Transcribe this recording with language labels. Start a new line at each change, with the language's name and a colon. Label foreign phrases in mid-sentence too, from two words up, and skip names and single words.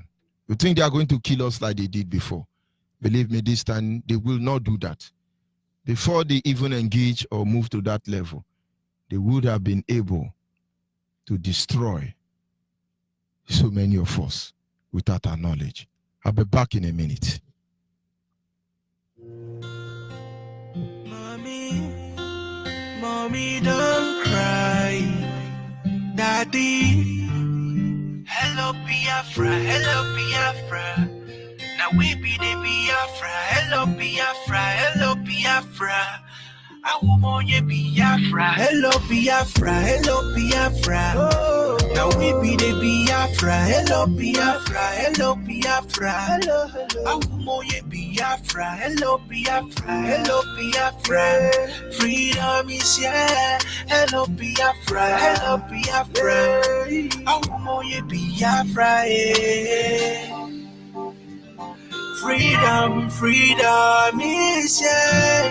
English: You think they are going to kill us like they did before. Believe me, this time they will not do that. Before they even engage or move to that level, they would have been able to destroy so many of us without our knowledge. I'll be back in a minute. Mommy, don't cry. Daddy, hello Biafra. Now we be the Biafra. Hello Biafra. I want you Biafra. Hello Biafra. Oh. Now we be the Biafra. Hello Biafra. I want you Biafra. Hello Biafra. Freedom is here. Hello Biafra. I want you Biafra. Freedom is here.